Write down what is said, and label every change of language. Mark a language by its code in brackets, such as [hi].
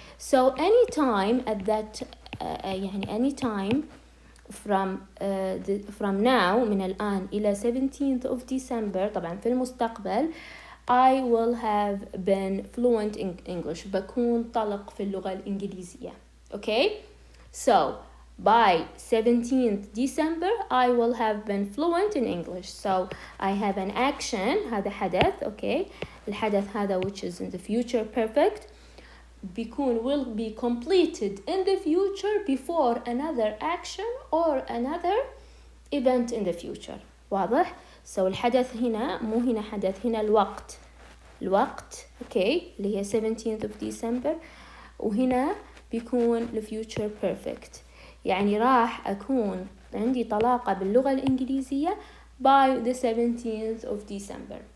[en] So any time at that [ar] يعني [en] any time from now [ar] من الآن إلى [en] 17th of December [ar] طبعا في المستقبل [en] I will have been fluent in English. [ar] بكون طلق في اللغة الإنجليزية. [en] Okay? So by 17th December I will have been fluent in English. So I have an action, [ar] هذا حدث, [en] okay? [ar] الحدث هذا [en] which is in the future perfect بيكون will be completed in the future before another action or another event in the future. [ar] واضح؟ So الحدث هنا مو هنا حدث، هنا الوقت okay اللي هي 17th of December، وهنا بيكون the future perfect، يعني راح أكون عندي طلاقة باللغة الإنجليزية [en] by the 17th of December.